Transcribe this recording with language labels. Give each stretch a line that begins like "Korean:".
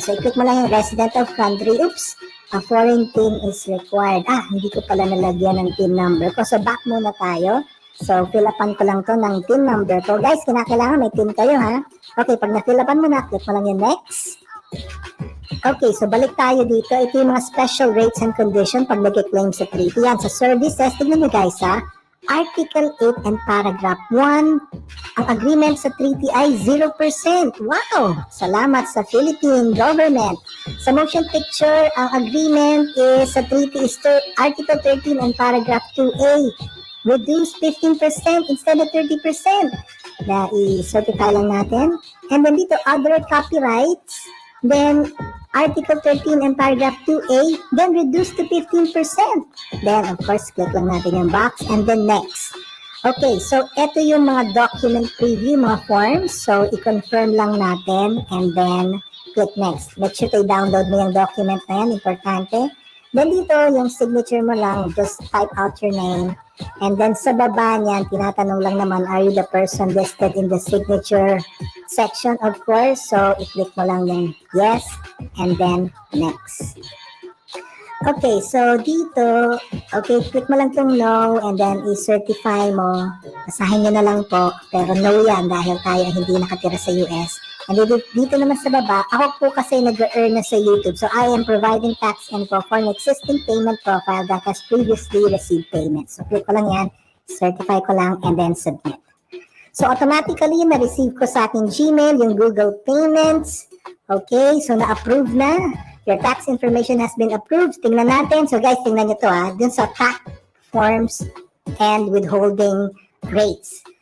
English: So,
Filipino: i-click mo lang yung
English: resident of country. Oops! A foreign PIN is required.
Filipino: Hindi ko pala nalagyan ng PIN number ko. So, back muna tayo. So, fill upan ko lang to ng PIN number ko. Guys, kinakailangan may PIN kayo, ha? Okay, pag na-fill upan mo na, click mo lang yung next. Okay, so balik tayo dito. Ito yung mga special rates and condition pag nag-claim sa treaty. Yan, sa services, tignan nyo guys, ha? Article 8 and Paragraph 1, ang agreement sa treaty ay 0%. Wow! Salamat sa Philippine government. Sa motion picture, ang agreement is sa treaty is Article 13 and Paragraph 2A.
English: Reduce 15% instead of 30%.
Filipino: Na i-certify lang natin.
English: And then dito, other copyrights. Then, Article 13 and Paragraph 2A, then reduce to 15%. Then, of course, click lang natin yung box and then next. Okay, so ito yung mga document preview, mga forms. So, i-confirm lang natin and then click next. Make sure to download mo yung document na yan, importante. Then dito, yung signature mo lang, just type out your name. And then sa baba niyan, tinatanong lang naman, are you the person listed in the signature section, of course. So, i-click mo lang yung yes, and then next. Okay, so dito, okay, click mo lang itong no, and then i-certify mo.
Filipino: Basahin nyo na lang po, pero no yan dahil tayo hindi nakatira sa US. And dito naman sa baba, ako po kasi nag-earn na sa YouTube.
English: So, I am providing tax info for an existing payment profile that has previously received payment.
Filipino: So, click ko lang yan, certify ko lang, and then submit. So, automatically, na-receive ko sa aking Gmail yung Google Payments. Okay, so na-approve na.
English: Your tax information has been approved.
Filipino: Tingnan natin.
English: So, guys, tingnan nyo to dun sa tax forms and withholding rates.